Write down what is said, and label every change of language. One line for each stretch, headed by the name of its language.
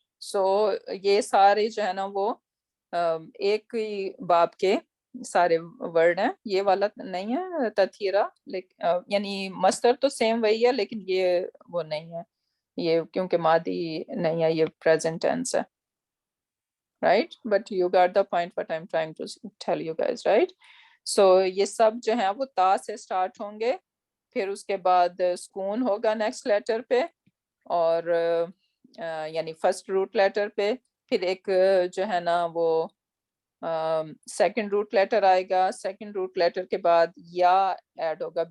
Hindi: सो ये सारे जो है ना वो एक ही बाब के सारे वर्ड हैं। ये वाला नहीं है तथीरा, यानी मस्तर तो सेम वही है, लेकिन ये वो नहीं है, ये क्योंकि मादी नहीं है, ये प्रेजेंट टेंस है, right?
English: But you got the point what I'm trying to tell you guys, right?
Hindi: So ये सब जो है वो ता से स्टार्ट होंगे, फिर उसके बाद सुकून होगा नेक्स्ट लेटर पे, और यानी फर्स्ट रूट लेटर पे, फिर एक जो है ना वो सेकंड रूट लेटर आएगा, सेकंड रूट लेटर के बाद या ऐड होगा।